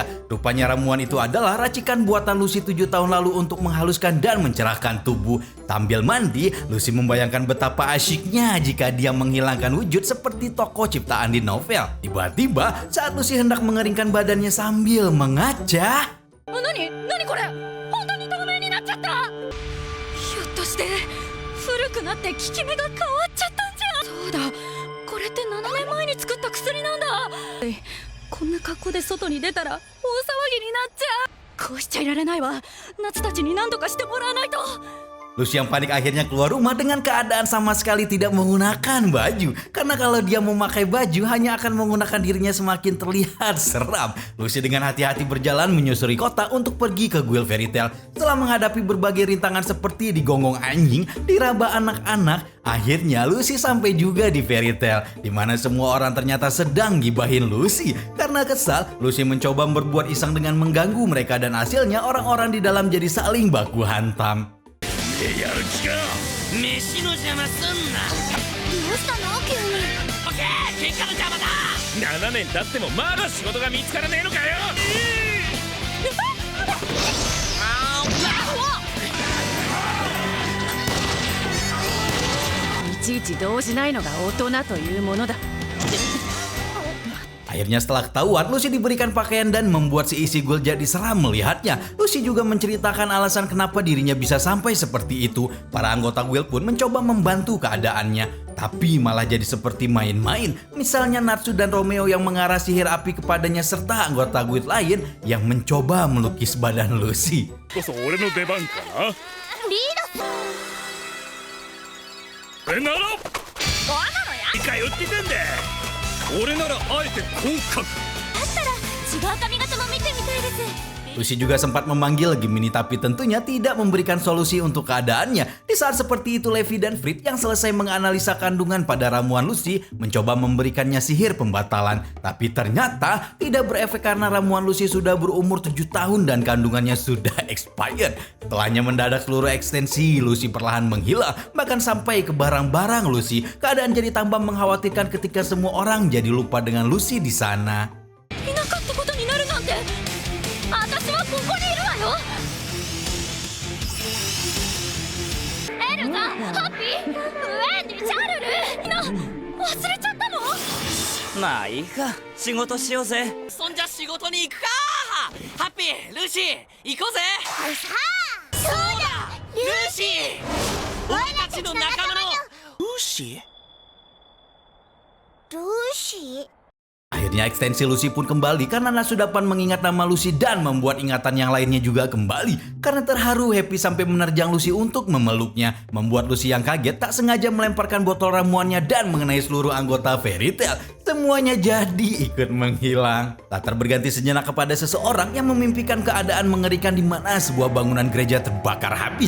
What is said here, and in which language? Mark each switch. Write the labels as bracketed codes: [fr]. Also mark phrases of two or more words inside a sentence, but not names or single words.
[id] Rupanya ramuan itu adalah racikan buatan Lucy 7 tahun lalu untuk menghaluskan dan mencerahkan tubuh. Sambil mandi, Lucy membayangkan betapa asyiknya jika dia menghilangkan wujud seperti tokoh ciptaan di novel. Tiba-tiba, saat Lucy hendak mengeringkan badannya sambil mengaca. [ja] Naniこれ本当に透明になっちゃった。ひょっとして古くなって効き目が変わっちゃったんじゃ。そうだ、これって7年前に作った薬なんだ。こんな格好で外に出たら大騒ぎになっちゃう。こうしちゃいられないわ。夏たちに何とかしてもらわないと。 [id] Lucy yang panik akhirnya keluar rumah dengan keadaan sama sekali tidak menggunakan baju. Karena kalau dia memakai baju hanya akan menggunakan dirinya semakin terlihat seram. Lucy dengan hati-hati berjalan menyusuri kota untuk pergi ke Guild Fairy Tail. Setelah menghadapi berbagai rintangan seperti digonggong anjing, diraba anak-anak, akhirnya Lucy sampai juga di Fairy Tail, di mana semua orang ternyata sedang gibahin Lucy. Karena kesal, Lucy mencoba berbuat iseng dengan mengganggu mereka dan hasilnya orang-orang di dalam jadi saling baku hantam. [ja] やる気か。飯の邪魔すんな。どうしたの急に。オッケー、喧嘩の邪魔だ。7年経ってもまだ仕事が見つからねえのかよ。いちいち動じないのが大人というものだ。 [id] Akhirnya setelah ketahuan, Lucy diberikan pakaian dan membuat si isi guild jadi seram melihatnya. Lucy juga menceritakan alasan kenapa dirinya bisa sampai seperti itu. Para anggota guild pun mencoba membantu keadaannya. Tapi malah jadi seperti main-main. Misalnya Natsu dan Romeo yang mengarah sihir api kepadanya serta anggota guild lain yang mencoba melukis badan Lucy. [ja] こそ俺の出番かな。リード。俺ならどうなのや。通ってたんだ。俺ならあえてこう書く。だったら違う髪型も見てみたいです。 [id] Lucy juga sempat memanggil Gemini tapi tentunya tidak memberikan solusi untuk keadaannya. Di saat seperti itu Levi dan Frit yang selesai menganalisa kandungan pada ramuan Lucy mencoba memberikannya sihir pembatalan. Tapi ternyata tidak berefek karena ramuan Lucy sudah berumur 7 tahun dan kandungannya sudah expired. Setelahnya mendadak seluruh ekstensi Lucy perlahan menghilang, bahkan sampai ke barang-barang Lucy. Keadaan jadi tambah mengkhawatirkan ketika semua orang jadi lupa dengan Lucy di sana. [ja] いなかったことになるなんて。私はここにいるわよ。エルザ、ハッピー、ウェンディ、チャールル。みんな忘れちゃったの。まあいいか、仕事しようぜ。そんじゃ仕事に行くか。ハッピー、ルーシー、行こうぜ。さあ、そうだ、ルーシー、俺たちの仲間のルーシー。ルーシー。 [id] Akhirnya ekstensi Lucy pun kembali karena Natsu dapat mengingat nama Lucy dan membuat ingatan yang lainnya juga kembali. Karena terharu, Happy sampai menerjang Lucy untuk memeluknya, membuat Lucy yang kaget tak sengaja melemparkan botol ramuannya dan mengenai seluruh anggota Fairy Tail. Semuanya jadi ikut menghilang. Latar berganti sejenak kepada seseorang yang memimpikan keadaan mengerikan di mana sebuah bangunan gereja terbakar habis.